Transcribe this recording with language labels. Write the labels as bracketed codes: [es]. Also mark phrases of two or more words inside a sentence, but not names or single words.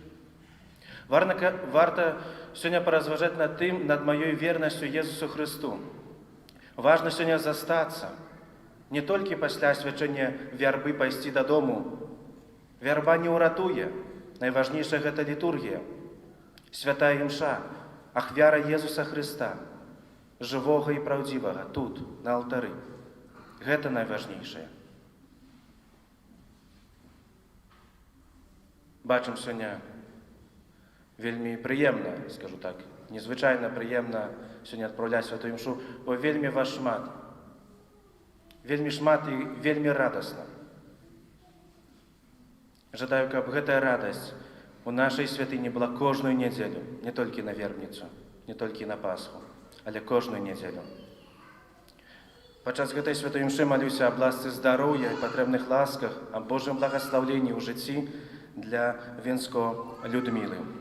[uk] Варто сьогодні порозважати над моєю вірністю Ісусу Христу. Важно сьогодні застатися, не тільки після свячення верби пойти додому. Верба не уратує, найважніше – це літургія, свята імша, ахвяра Ісуса Христа, живого і правдивого, тут, на алтарі. Це найважніше. Бачимо сьогодні вельми приємно, скажу так, незвичайно приємно сьогодні відправляти святу імшу, бо вельми ваш шмат. Вельми шмат і вельми радосно. Жадаю, щоб ця радость у нашій святині була кожну неділю, не тільки на Вербницю, не тільки на Пасху, але кожну неділю. Подчас цієї святої імши молюся об ласці здоров'я і потрібних ласках, об Божому благословенні у житті для Вінської Людмили.